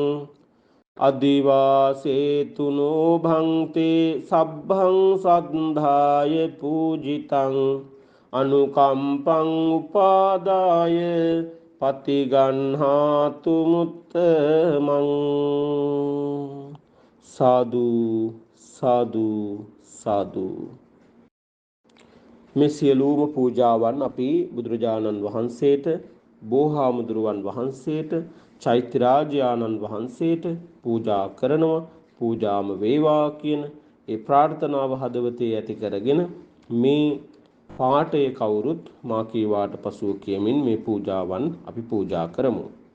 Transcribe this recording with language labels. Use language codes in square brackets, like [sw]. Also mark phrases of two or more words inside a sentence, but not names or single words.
[pi] අදිවාසේතුනෝ භංතේ සබ්බං සද්ධාය පූජිතං අනුකම්පං උපාදාය පතිගන්හාතු මුත්තමං සාදු සාදු සාදු. [si] මේ සියලුම පූජාවන් අපි බුදුරජාණන් වහන්සේට, බෝහාමුදුරුවන් වහන්සේට, චෛත්‍යරාජානන් වහන්සේට පූජා කරනවා. පූජාම වේවා කියන ඒ ප්‍රාර්ථනාව හදවතේ ඇති කරගෙන මේ පාඨය කවුරුත් මා කීවාට පසුව කියමින් මේ පූජාවන් අපි පූජා කරමු.